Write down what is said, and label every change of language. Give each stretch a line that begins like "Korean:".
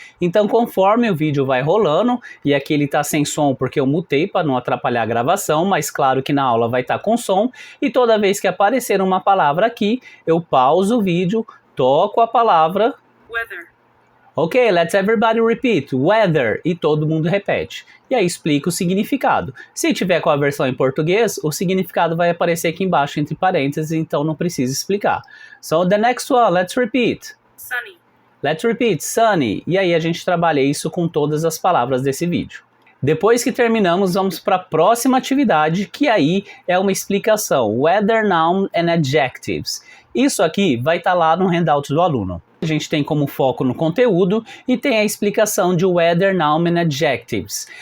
Portuguese: Então, conforme o vídeo vai rolando, e aqui ele está sem som porque eu mutei para não atrapalhar a gravação, mas claro que na aula vai estar com som, e toda vez que aparecer uma palavra aqui, eu pauso o vídeo, toco a palavra
English: weather. Ok, let's everybody repeat. Weather.
Portuguese: E todo mundo repete. E aí explica o significado. Se tiver com a versão em português, o significado vai aparecer aqui embaixo entre parênteses, então não precisa explicar.
English: So the next one, let's repeat. Sunny. Let's repeat. Sunny.
Portuguese: E aí a gente trabalha isso com todas as palavras desse vídeo. Depois que terminamos, vamos para a próxima atividade, que aí é uma explicação.
English: Weather, noun and adjectives.
Portuguese: Isso aqui vai estar lá no handout do aluno. A gente tem como foco no conteúdo e tem a explicação de
English: weather, noun and adjectives.